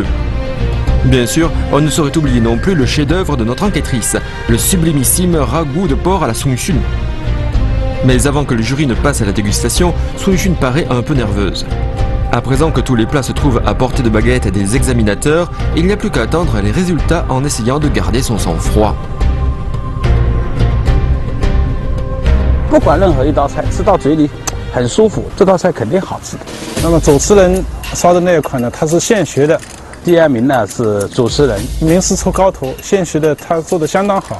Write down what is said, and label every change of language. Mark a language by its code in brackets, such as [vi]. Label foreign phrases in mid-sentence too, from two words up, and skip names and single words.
[fr] Bien sûr, on ne saurait oublier non plus le chef-d'œuvre de notre enquêtrice, le sublimissime ragoût de porc à la Sun Xun. Mais avant que le jury ne passe à la dégustation, Sun Xun paraît un peu nerveuse. À présent que tous les plats se trouvent à portée de baguette des examinateurs, il n'y a plus qu'à attendre les résultats en essayant de garder son sang-froid. [zh] 不管任何一道菜，吃到嘴里很舒服，这道菜肯定好吃的。那么主持人烧的那一款呢，它是现学的，第2名呢是主持人，名师出高徒，现学的他做的相当好。